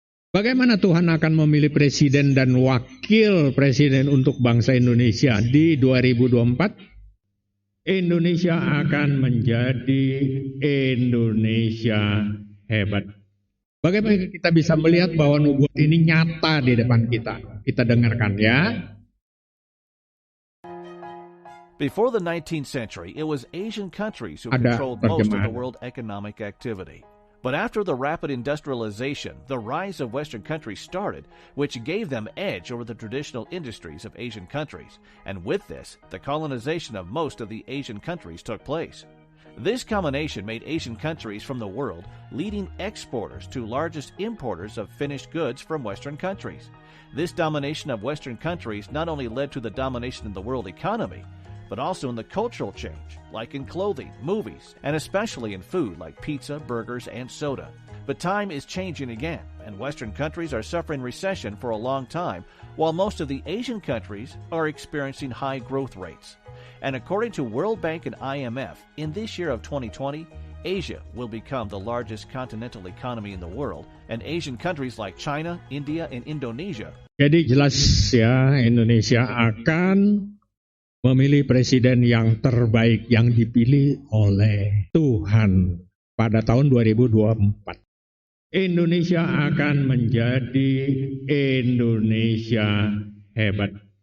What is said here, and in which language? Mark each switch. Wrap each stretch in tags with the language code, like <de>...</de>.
<id>Bagaimana Tuhan akan memilih presiden dan wakil presiden untuk bangsa Indonesia di 2024? Indonesia akan menjadi Indonesia hebat. Bagaimana kita bisa melihat bahwa nubuat ini nyata di depan kita? Kita dengarkan ya.</id> <en>Before the 19th century, it was Asian countries who controlled most of the world economic activity. But after the rapid industrialization, the rise of Western countries started, which gave them edge over the traditional industries of Asian countries. And with this, the colonization of most of the Asian countries took place. This combination made Asian countries from the world leading exporters to largest importers of finished goods from Western countries. This domination of Western countries not only led to the domination in the world economy, but also in the cultural change, like in clothing, movies, and especially in food like pizza, burgers, and soda. But time is changing again, and Western countries are suffering recession for a long time, while most of the Asian countries are experiencing high growth rates. And according to World Bank and IMF, in this year of 2020, Asia will become the largest continental economy in the world, and Asian countries like China, India, and Indonesia.</en> <id>Jadi jelas ya, Indonesia akan memilih presiden yang terbaik yang dipilih oleh Tuhan pada tahun 2024. Indonesia akan menjadi Indonesia hebat.</id>